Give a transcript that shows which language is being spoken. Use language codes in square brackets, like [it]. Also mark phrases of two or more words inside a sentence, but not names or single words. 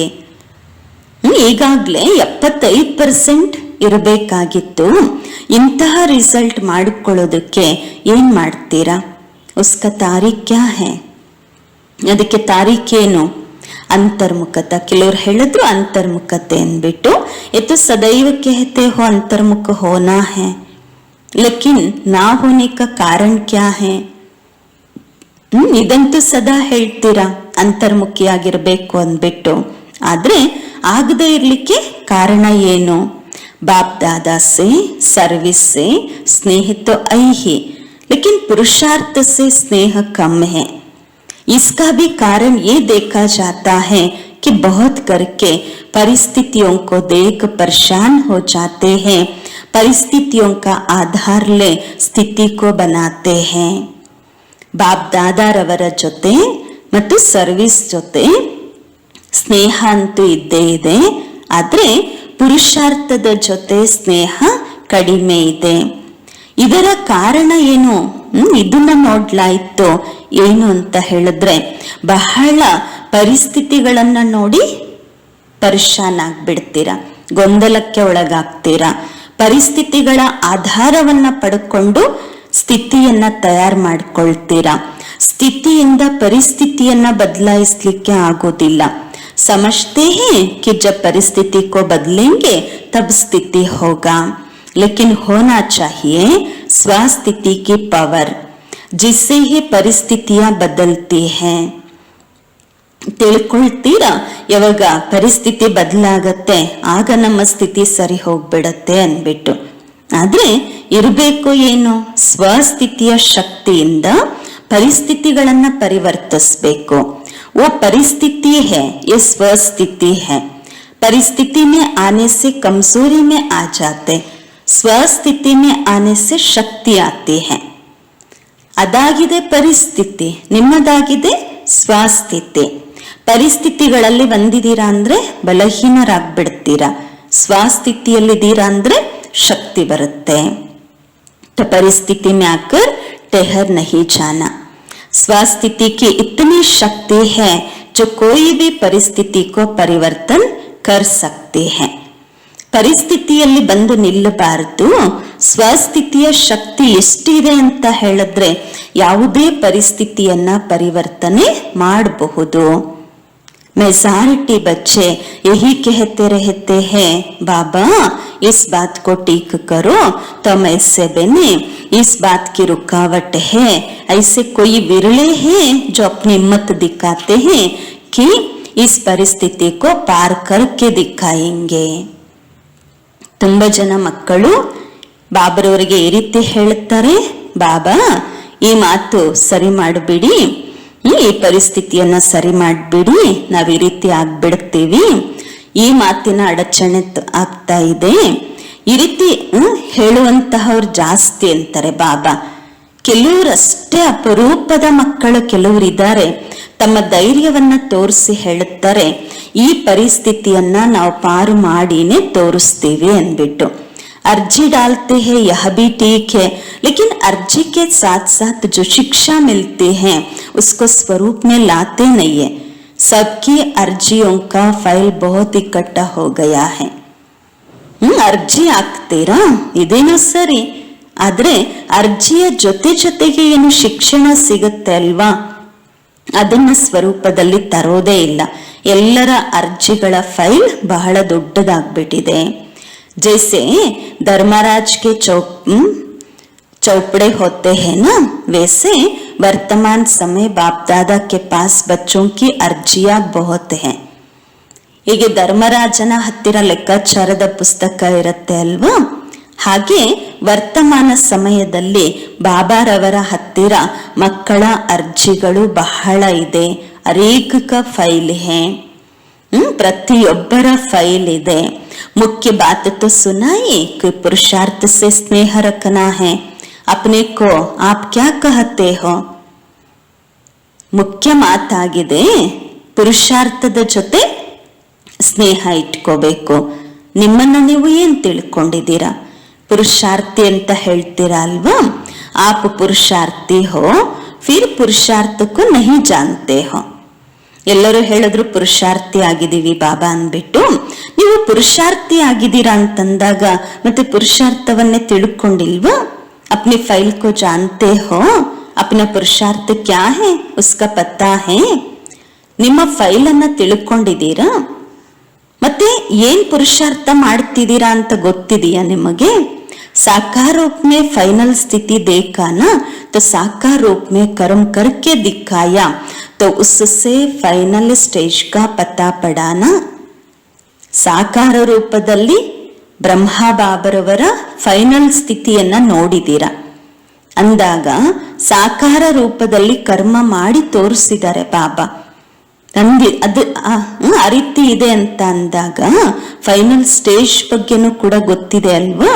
[kn] ಈಗಾಗ್ಲೇ 75% ಇರಬೇಕಾಗಿತ್ತು. ಇಂತಹ ರಿಸಲ್ಟ್ ಮಾಡಿಕೊಳ್ಳೋದಕ್ಕೆ ಏನ್ ಮಾಡ್ತೀರಾ? [hi] उसका तारीख क्या है? [kn] ಅದಕ್ಕೆ ತಾರೀಖೇನು? ಅಂತರ್ಮುಖತ. ಕೆಲವ್ರು ಹೇಳಿದ್ರು ಅಂತರ್ಮುಖತೆ ಅಂದ್ಬಿಟ್ಟು. [hi] ये तो सदैव कहते हो अंतर्मुख होना है, लेकिन ना होने का कारण क्या है? [kn] ಇದಂತೂ ಸದಾ ಹೇಳ್ತೀರಾ ಅಂತರ್ಮುಖಿಯಾಗಿರ್ಬೇಕು ಅಂದ್ಬಿಟ್ಟು. ಆದ್ರೆ ಆಗದೆ ಇರ್ಲಿಕ್ಕೆ ಕಾರಣ ಏನು? [hi] बाप दादा से सर्विस से स्नेह तो आई ही, लेकिन पुरुषार्थ से स्नेह कम है. इसका भी कारण ये देखा जाता है कि बहुत करके परिस्थितियों को देख परेशान हो जाते हैं. परिस्थितियों का आधार ले स्थिति को बनाते हैं. [kn] बाप दादारವರ ಜೊತೆ ಮತ್ತು ಸರ್ವಿಸ್ ಜೊತೆ ಸ್ನೇಹ ಅಂತೂ ಇದ್ದೇ ಇದೆ. ಆದ್ರೆ ಪುರುಷಾರ್ಥದ ಜೊತೆ ಸ್ನೇಹ ಕಡಿಮೆ ಇದೆ. ಇದರ ಕಾರಣ ಏನು ಇದನ್ನ ನೋಡ್ಲಾಯ್ತು ಏನು ಅಂತ ಹೇಳಿದ್ರೆ ಬಹಳ ಪರಿಸ್ಥಿತಿಗಳನ್ನ ನೋಡಿ ಪರೇಶಾನ್ ಆಗ್ಬಿಡ್ತೀರಾ, ಗೊಂದಲಕ್ಕೆ ಒಳಗಾಗ್ತೀರಾ. ಪರಿಸ್ಥಿತಿಗಳ ಆಧಾರವನ್ನ ಪಡ್ಕೊಂಡು ಸ್ಥಿತಿಯನ್ನ ತಯಾರು ಮಾಡ್ಕೊಳ್ತೀರಾ. ಸ್ಥಿತಿಯಿಂದ ಪರಿಸ್ಥಿತಿಯನ್ನ ಬದಲಾಯಿಸ್ಲಿಕ್ಕೆ ಆಗೋದಿಲ್ಲ. [hi] समझते हैं कि जब परिस्थिति को बदलेंगे तब स्थिति होगा, लेकिन होना चाहिए स्वस्थिति की पावर जिससे ही परिस्थितियां बदलती हैं. [kn] ತಿಳ್ಕೊಳ್ತೀರಾ, ಯಾವಾಗ ಪರಿಸ್ಥಿತಿ ಬದಲಾಗತ್ತೆ ಆಗ ನಮ್ಮ ಸ್ಥಿತಿ ಸರಿ ಹೋಗ್ಬಿಡತ್ತೆ ಅನ್ಬಿಟ್ಟು. ಆದ್ರೆ ಇರಬೇಕು ಏನು, ಸ್ವಸ್ಥಿತಿಯ ಶಕ್ತಿಯಿಂದ ಪರಿಸ್ಥಿತಿಗಳನ್ನ ಪರಿವರ್ತಿಸ್ಬೇಕು. [hi] वो परिस्थिति है, ये स्वस्थिति है. परिस्थिति में आने से कमजोरी में आ जाते, स्वस्थिति में आने से शक्ति आती है. [kn] ಅದಾಗಿದೆ ಪರಿಸ್ಥಿತಿ, ನಿಮ್ಮದಾಗಿದೆ ಸ್ವಸ್ಥಿತಿ. ಪರಿಸ್ಥಿತಿಗಳಲ್ಲಿ ಬಂದಿದ್ದೀರಾ ಅಂದ್ರೆ ಬಲಹೀನರಾಗ್ಬಿಡ್ತೀರಾ, ಸ್ವಸ್ಥಿತಿಯಲ್ಲಿದ್ದೀರಾ ಅಂದ್ರೆ ಶಕ್ತಿ ಬರುತ್ತೆ. [hi] ಪರಿಸ್ಥಿತಿ में आकर ठहर नहीं जाना. स्वस्थिति की इतनी शक्ति है जो कोई भी परिस्थिति को परिवर्तन कर सकती है. [kn] ಪರಿಸ್ಥಿತಿಯಲ್ಲಿ ಬಂದು ನಿಲ್ಲಬಾರದು. ಸ್ವಸ್ಥಿತಿಯ ಶಕ್ತಿ ಎಷ್ಟಿದೆ ಅಂತ ಹೇಳಿದ್ರೆ ಯಾವುದೇ ಪರಿಸ್ಥಿತಿಯನ್ನ ಪರಿವರ್ತನೆ ಮಾಡಬಹುದು. [hi] मेजॉरिटी बच्चे यही कहते रहते हैं, बाबा इस बात को ठीक करो तो हम ऐसे बने, इस बात की रुकावट है. ऐसे कोई विरले हैं जो अपनी हिम्मत दिखाते हैं कि इस परिस्थिति को पार करके दिखाएंगे. [kn] ತುಂಬ ಜನ ಮಕ್ಕಳು ಬಾಬರವರಿಗೆ ಈ ರೀತಿ ಹೇಳ್ತಾರೆ, ಬಾಬಾ ಈ ಮಾತು ಸರಿ ಮಾಡಿಬಿಡಿ, ಈ ಪರಿಸ್ಥಿತಿಯನ್ನ ಸರಿ ಮಾಡ್ಬಿಡಿ, ನಾವ್ ಈ ರೀತಿ ಆಗ್ಬಿಡ್ತೀವಿ, ಈ ಮಾತಿನ ಅಡಚಣೆ ಆಗ್ತಾ ಇದೆ. ಈ ರೀತಿ ಹೇಳುವಂತಹವ್ರು ಜಾಸ್ತಿ ಅಂತಾರೆ ಬಾಬಾ. ಕೆಲವರಷ್ಟೇ ಅಪರೂಪದ ಮಕ್ಕಳು ಕೆಲವರಿದ್ದಾರೆ, ತಮ್ಮ ಧೈರ್ಯವನ್ನ ತೋರಿಸಿ ಹೇಳುತ್ತಾರೆ, ಈ ಪರಿಸ್ಥಿತಿಯನ್ನ ನಾವು ಪಾರು ಮಾಡಿನೇ ತೋರಿಸ್ತೀವಿ ಅನ್ಬಿಟ್ಟು. [hi] अर्जी डालते हैं यह भी ठीक है, लेकिन अर्जी के साथ साथ जो शिक्षा मिलती है उसको स्वरूप में लाते नहीं है. सबकी अर्जियों का फाइल बहुत इकट्ठा हो गया है. [kn] ಅರ್ಜಿ ಹಾಕ್ತೀರಾ, ಇದೇನೋ ಸರಿ, ಆದ್ರೆ ಅರ್ಜಿಯ ಜೊತೆಗೆ ಏನು ಶಿಕ್ಷಣ ಸಿಗುತ್ತೆ ಅಲ್ವಾ, ಅದನ್ನ ಸ್ವರೂಪದಲ್ಲಿ ತರೋದೇ ಇಲ್ಲ. ಎಲ್ಲರ ಅರ್ಜಿಗಳ ಫೈಲ್ ಬಹಳ ದೊಡ್ಡದಾಗ್ಬಿಟ್ಟಿದೆ. [hi] जैसे धर्मराज के चौपड़े होते हैं ना, वैसे वर्तमान समय बाप दादा के पास बच्चों की अर्जियां बहुत हैं. [kn] ಹೀಗೆ ಧರ್ಮರಾಜನ ಹತ್ತಿರ ಲೆಕ್ಕಾಚಾರದ ಪುಸ್ತಕ ಇರುತ್ತೆ ಅಲ್ವಾ, ಹಾಗೆ ವರ್ತಮಾನ ಸಮಯದಲ್ಲಿ ಬಾಬಾರವರ ಹತ್ತಿರ ಮಕ್ಕಳ ಅರ್ಜಿಗಳು ಬಹಳ ಇದೆ. [hi] अनेक फाइल है, [kn] ಪ್ರತಿಯೊಬ್ಬರ ಫೈಲ್ ಇದೆ. [hi] मुख्य बात तो सुनाई कि पुरुषार्थ से स्नेह रखना है. अपने को आप क्या कहते हो? [kn] ಮುಖ್ಯ ಮಾತಾಗಿದೆ, ಪುರುಷಾರ್ಥದ ಜೊತೆ ಸ್ನೇಹ ಇಟ್ಕೋಬೇಕು. ನಿಮ್ಮನ್ನ ನೀವು ಏನ್ ತಿಳ್ಕೊಂಡಿದ್ದೀರಾ? ಪುರುಷಾರ್ಥಿ ಅಂತ ಹೇಳ್ತೀರಾ ಅಲ್ವಾ, [hi] आप पुरुषार्थी हो फिर पुरुषार्थ को नहीं जानते हो. [kn] ಎಲ್ಲರೂ ಹೇಳಿದ್ರು ಪುರುಷಾರ್ಥಿ ಆಗಿದ್ದೀವಿ ಬಾಬಾ ಅಂದ್ಬಿಟ್ಟು, ನೀವು ಪುರುಷಾರ್ಥಿ ಆಗಿದ್ದೀರಾ ಅಂತಂದಾಗ ಮತ್ತೆ ಪುರುಷಾರ್ಥವನ್ನೇ ತಿಳ್ಕೊಂಡಿಲ್ವಾ? [hi] अपनी फाइल को जानते हो, अपना पुरुषार्थ क्या है उसका पता है. [kn] ನಿಮ್ಮ ಫೈಲ್ ಅನ್ನ ತಿಳ್ಕೊಂಡಿದ್ದೀರಾ? ಮತ್ತೆ ಏನ್ ಪುರುಷಾರ್ಥ ಮಾಡ್ತಿದ್ದೀರಾ ಅಂತ ಗೊತ್ತಿದೆಯಾ ನಿಮಗೆ? [hi] साकार रूप में फाइनल स्थिति देखा ना, तो साकार रूप में कर्म करके दिखाया, तो उससे [en] final stage [hi] का पता पड़ा ना. [kn] ಸಾಕಾರ ರೂಪದಲ್ಲಿ ಬ್ರಹ್ಮ ಬಾಬರವರ ಫೈನಲ್ ಸ್ಥಿತಿಯನ್ನ ನೋಡಿದ್ದೀರಾ ಅಂದಾಗ, ಸಾಕಾರ ರೂಪದಲ್ಲಿ ಕರ್ಮ ಮಾಡಿ ತೋರಿಸಿದ್ದಾರೆ ಬಾಬಾ. ಅದು ಆ ರೀತಿ ಇದೆ ಅಂತ ಅಂದಾಗ [en] final stage [kn] ಬಗ್ಗೆನೂ ಕೂಡ ಗೊತ್ತಿದೆ ಅಲ್ವಾ.